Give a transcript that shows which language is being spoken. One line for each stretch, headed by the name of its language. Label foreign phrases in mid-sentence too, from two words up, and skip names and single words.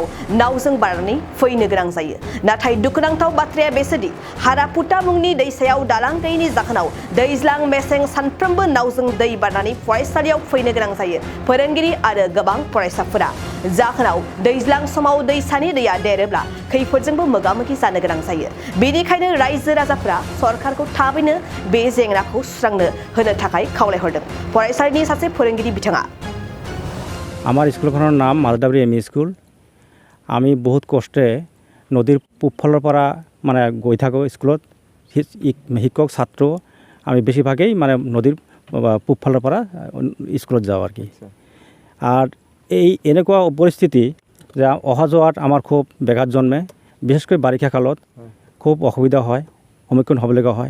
Bodo: नावजों बारनानै फैनो गोनां जायो नाथाय दुखुनांथाव बाथ्राया बेसोदि हारापुटा मुंनि दैसायाव दालां गैयैनि जाहोनाव दैज्लां मेसें सानफ्रोमबो नावजों दै बारनानै फरायसालियाव फैनो गोनां जायो फोरोंगिरि आरो गोबां फरायसाफोरा जाहोनाव दैज्लां समाव दैसानि दैया देरोब्ला खैफोदजोंबो मोगा-मोगि जानो गोनां जायो बेनिखायनो रायजो राजाफोरा सरकारखौ थाबैनो बे जेंनाखौ सुस्रांनो होनो थाखाय खावलायहरदों फरायसालिनि सासे फोरोंगिरि बिथाङा
Assamese: আমার স্কুলখনৰ নাম মাজাদাব্ৰি এম ই স্কুল আমি বহুত কষ্টে নদীৰ পূবফালৰ পৰা মানে গৈ থাকোঁ স্কুলত শিক্ষক ছাত্ৰ আমি বেছিভাগেই মানে নদীৰ পূবফালৰ পৰা স্কুলত যাওঁ আর কি আর এই এনেকুৱা পৰিস্থিতি যে অহা যোৱাত আমাৰ খুব ব্যাঘাত জন্মে বিশেষকৈ বাৰিষা কালত খুব অসুবিধা হয় সন্মুখীন হ'বলগীয়া হয়